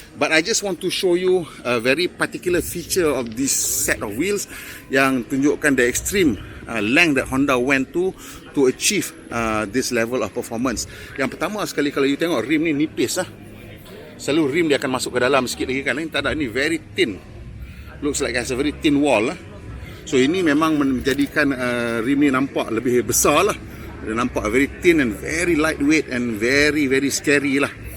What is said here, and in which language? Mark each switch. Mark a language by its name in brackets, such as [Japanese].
[English] But I just want to show you a very particular feature of this set of wheels [Malay] yang tunjukkan [English] the extreme length that Honda went to achieve this level of performance. [Malay] Yang pertama sekali, kalau you tengok rim ni nipis lah. Selalu rim dia akan masuk ke dalam sikit lagi kan. Ini tak ada, ni [English] very thin. Looks like it has a very thin wall lah. [Malay] So ini memang menjadikan rim ni nampak lebih besar lah. Dia nampak [English] very thin and very lightweight and very very scary lah.